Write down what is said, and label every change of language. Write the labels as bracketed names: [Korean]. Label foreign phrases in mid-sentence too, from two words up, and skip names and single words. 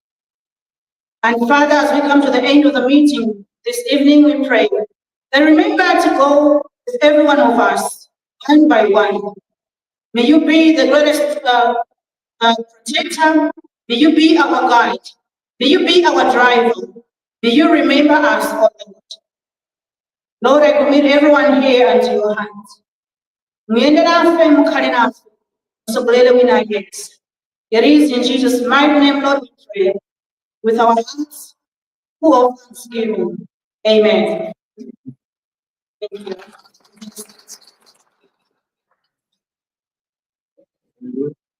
[English] And Father, as we come to the end of the meeting this evening, we pray that remember to go with every one of us, one by one. May you be the greatest protector. May you be our guide. May you be our driver. May you remember us, O Lord. Lord, I commit everyone here into your hands. [Nyanja] Mwende nafe, mukhale nafe, musogolele wina yesu. [English] It is in Jesus' mighty name, Lord, we pray, with our hearts full of thanksgiving. Amen. Thank you.